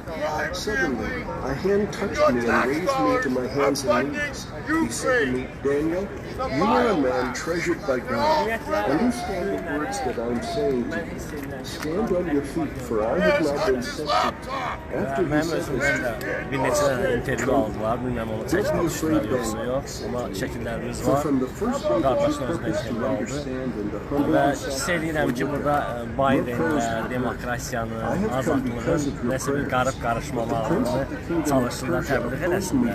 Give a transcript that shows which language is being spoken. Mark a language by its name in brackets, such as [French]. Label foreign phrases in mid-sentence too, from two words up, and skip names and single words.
[English] Suddenly, a hand touched me and raised me to my hands and knees. He said to me, Daniel, you are a man treasured by God. Understand the words that I'm saying to you. Stand on your feet, for I have not been sent to you. After he said this, [Azerbaijani] bir neçə intervyu aldılar, bilməm onu çəkmişlər yoxsa yox, amma şəkillərimiz var. Qardaşın özünə intervyu aldı və hiss edirəm ki, burada Bidenlə demokrasiyanın, azadlığın nəsə bir qarıb qarışmamalarını çalışırlar, təbliğ eləsinlər.